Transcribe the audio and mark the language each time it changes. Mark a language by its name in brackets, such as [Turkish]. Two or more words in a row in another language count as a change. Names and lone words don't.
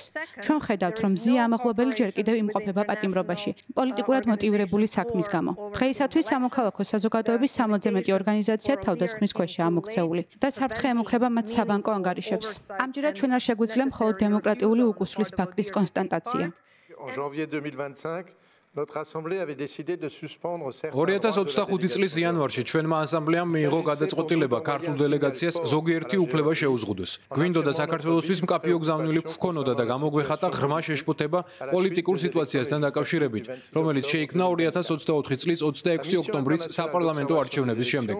[Georgian] ჩვენ ვხედავთ, რომ ზია ამაღლობელი ჯერ კიდევ იმყოფება პატიმრობაში, პოლიტიკურად მოტივირებული საქმის გამო. დღეისათვის სამოქალაქო საზოგადოების 60-ზე მეტი ორგანიზაცია თავდასხმის ქვეშაა მოქცეული და საფრთხე ემუქრება მათ საბანკო ანგარიშებს. ამჯერად ჩვენ არ შეგვიძლია მხოლოდ დემოკრატიული უკუსვლის ფაქტის კონსტატაცია. [French] En janvier 2025, notre assemblée avait décidé de suspendre certains [Georgian] 2025 წლის იანვარში ჩვენმა ასამბლეამ მიიღო გადაწყვეტილება ქართულ დელეგაციას ზოგიერთი უფლება შეუზღუდოს. გვინდოდა საქართველოსთვის მკაფიო გზავნილი გქონოდა და გამოგვეხატა ღრმა შეშფოთება პოლიტიკურ სიტუაციასთან დაკავშირებით, რომელიც შეიქმნა 2024 წლის 26 ოქტომბრის საპარლამენტო არჩევნების შემდეგ.